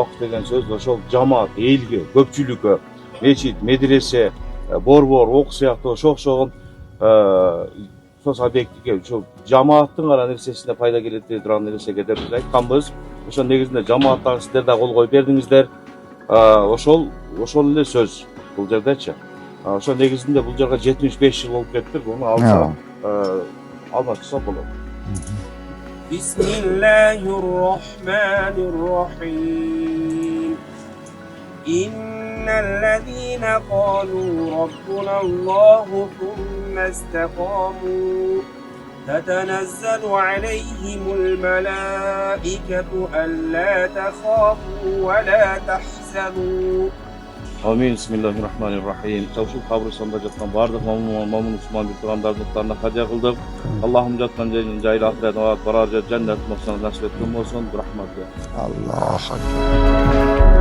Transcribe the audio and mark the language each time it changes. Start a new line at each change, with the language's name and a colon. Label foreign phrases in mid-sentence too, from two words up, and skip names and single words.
Kyrgyz: Вакыф деген сөз ошол жамаат, элге, көпчүлүккө, мечит, медресе, борбор, окуу сыяктуу ошол объектиге ошол жамааттын гана нерсесине пайда келет турган нерсеге деп айтканбыз. Ошол негизинде жамааттагы сиздер да кол коюп бердиңиздер. Ошол эле сөз бул жердечи. Ошол негизинде бул жерге 75 жыл болуп кетти. Буну алмашса болот.
Arabic: بسم الله الرحمن الرحيم. إن الذين قالوا ربنا الله ثم استقاموا تتنزل عليهم الملائكة ألا تخافوا ولا تحزنوا. Amin. بسم الله الرحمن الرحيم.
Kyrgyz: Ушул кабырстанда жаткан бардык момун мусулман туугандардын руухтарына хадия кылдык. Аллахым жаткан жерин жайыл ахирет барар жер жаннат моксаны насип эткөн болсун. Рахмат.
Arabic: الله أكبر.